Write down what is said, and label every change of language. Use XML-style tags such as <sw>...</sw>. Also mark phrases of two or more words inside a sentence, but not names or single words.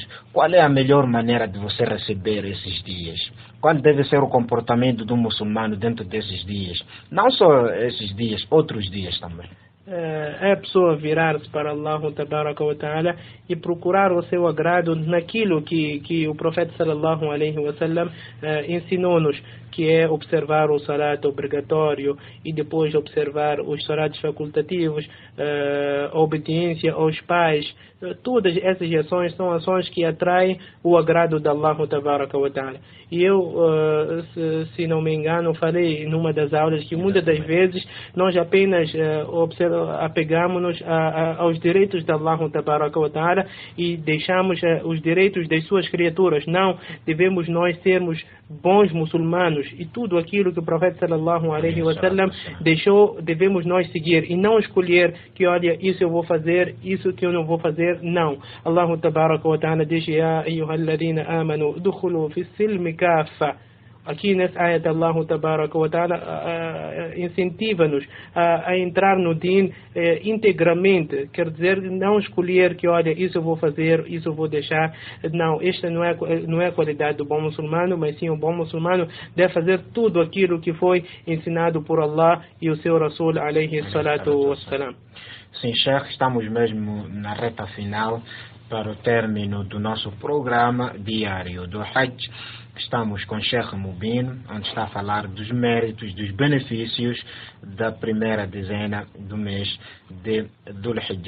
<pt>Qual é a melhor maneira de você receber esses dias? Qual deve ser o comportamento do muçulmano dentro desses dias? Não só esses dias, outros dias também. É a pessoa virar-se para</pt> <ar>الله تبارك وتعالى</ar> <pt>e procurar o seu agrado naquilo que o profeta</pt> <ar>صلى الله عليه وسلم</ar> <pt>ensinou-nos, que é observar o salat obrigatório e depois observar os salats facultativos, a obediência aos pais. Todas essas ações são ações que atraem o agrado de</pt> <ar>الله تبارك وتعالى.</ar> <pt>E eu, se não me engano, falei numa das aulas que muitas das vezes nós apenas apegamos-nos aos direitos de</pt> <ar>الله تبارك وتعالى</ar> <pt>e deixamos os direitos das suas criaturas. Não, devemos nós sermos bons muçulmanos e tudo aquilo que o profeta</pt> <ar>صلى الله عليه وسلم</ar> <pt>deixou, devemos nós seguir e não escolher que, olha, isso eu vou fazer, isso que eu não vou fazer. Não.</pt> <ar>الله تبارك وتعالى</ar> <pt>diz:</pt> <ar>يا أيها الذين آمنوا ادخلوا في السلم كافة</ar> <pt>Aqui nessa ayat</pt> <ar>الله تبارك وتعالى</ar> <pt>incentiva-nos a entrar no din integramente, quer dizer, não escolher que, olha, isso eu vou fazer, isso eu vou deixar. Não, esta não é a qualidade do bom muçulmano, mas sim o bom muçulmano deve fazer tudo aquilo que foi ensinado por Allah e o seu Rasul</pt> <ar>عليه الصلاة والسلام.</ar> <pt>Sim, Sheikh, estamos mesmo na reta final para o término do nosso programa diário do Hajj. Estamos com Sheikh Mubin, onde está a falar dos méritos, dos benefícios da primeira dezena do mês de Dhul Hijjah.</pt>